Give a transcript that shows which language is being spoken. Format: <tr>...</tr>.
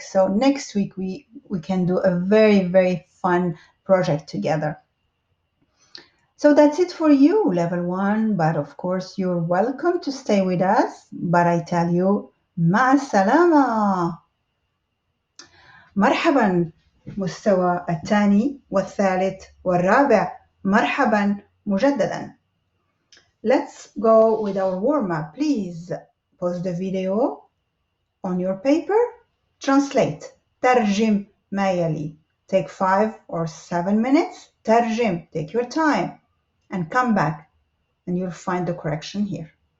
<en>So next week, we can do a very, very fun project together. So that's it for you, level 1. But of course, you're welcome to stay with us. But I tell you,</en> <ar>مع السلامة. مرحبا مستوى الثاني والثالث والرابع. مرحبا مجددا.</ar> <en>Let's go with our warm-up. Please pause the video on your paper. Translate.</en> <ar>ترجم ما يلي.</ar> <en>Take 5 or 7 minutes. ترجم. Take your time. And come back and you'll find the correction here.</en>